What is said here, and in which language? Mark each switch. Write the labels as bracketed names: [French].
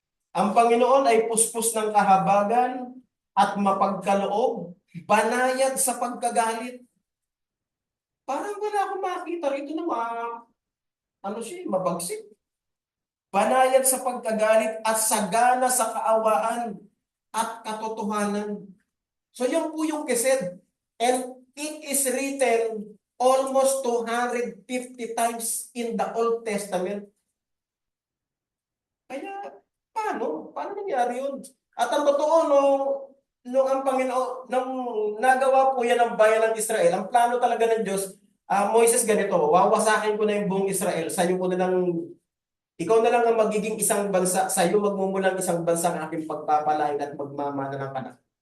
[Filipino] Ang Panginoon ay puspos ng kahabagan at mapagkaloob, banayad sa pagkagalit. Parang wala akong makita rito na mabagsik. Banayad sa pagkagalit at sagana sa kaawaan at katotohanan. So yun po yung kesed. [English] And it is written almost 250 times in the Old Testament. [Filipino] Kaya, paano? Paano nangyari yun? At ang totoo, nung ang Panginoon, nung nagawa po yan ng bayan ng Israel, ang plano talaga ng Diyos, Moises, ganito, wawasakin ko na yung buong Israel, sa'yo ko na lang, ikaw na lang ang magiging isang bansa, sa'yo magmumulang isang bansa ang aking pagpapalain at magmamana ng kanak.